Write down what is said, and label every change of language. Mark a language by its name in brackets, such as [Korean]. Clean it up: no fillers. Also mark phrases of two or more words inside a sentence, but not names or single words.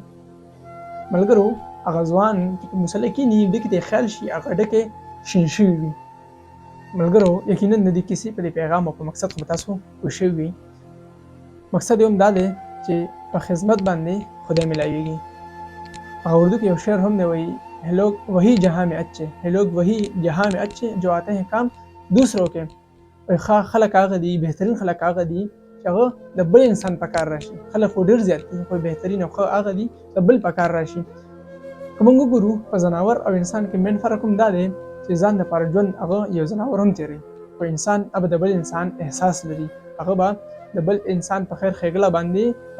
[Pashto] ملګرو هغه ځوان چې په مسله کښېني، ډکي ته یې خیال شي هغه ډکی شین شوي وي. ملګرو یقینا د دې کیسې په دې پیغام او په مقصد خو به تاسو پوه شوي وي. مقصد یې هم دا دی چې په خدمت باندې خدای ملاویږي. هغه اردو کې یو شعر هم دی، وایي [Urdu] لوگ وہی جہاں میں اچھے ہے، لوگ وہی جہاں میں اچھے جو آتے ہیں کام دوسروں کے. [Pashto] خلک هغه دي، بهترین خلک هغه دي چې هغه د بل انسان په کار راشي. خلک خو ډېر زیات دي، خو بهترین او ښه هغه دي د بل په کار راشي. که موږ وګورو په ځناور او انسان کې مین فرق هم دا دی چې ځان دپاره ژوند هغه یو ځناور هم تېروي، خو انسان به د بل انسان احساس لري، هغه به د بل انسان په خیر ښېګړه باندې راځي.